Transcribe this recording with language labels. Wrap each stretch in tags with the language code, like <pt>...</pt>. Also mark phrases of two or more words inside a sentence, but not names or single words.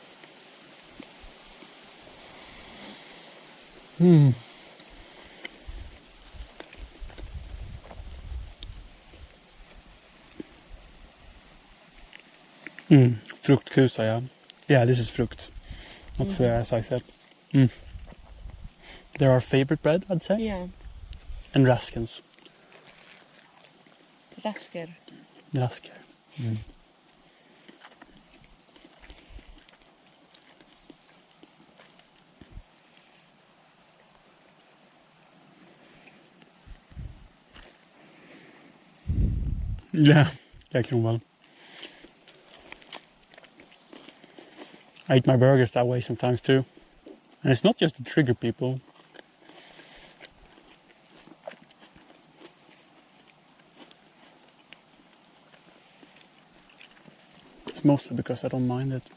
<en>Fruktkusa, yeah. Yeah, this is frukt. Not frö, as I said. They're our favorite bread, I'd say. Yeah. And Raskens. Rasker. Rasker.</en> <sv>Yeah, jag kan väl.</sv> <en>I eat my burgers that way sometimes too. And it's not just to trigger people. It's mostly because I don't mind it.</en>